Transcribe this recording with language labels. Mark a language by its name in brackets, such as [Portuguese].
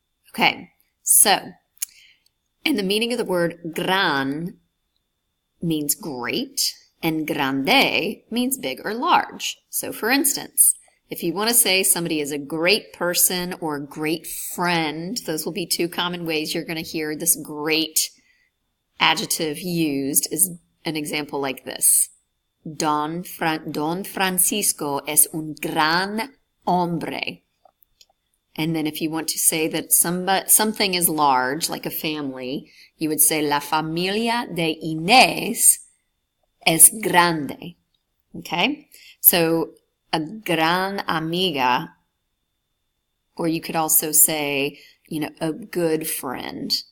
[English] Okay, so, and the meaning of the word gran means great, and grande means big or large. So for instance, if you want to say somebody is a great person or a great friend, those will be two common ways you're going to hear this great adjective used. Is an example like this. [Spanish] Don Francisco es un gran hombre. [English] And then if you want to say that something is large, like a family, you would say [Spanish] la familia de Inés es grande. [English] Okay? So a [Spanish] gran amiga, [English] or you could also say, a good friend.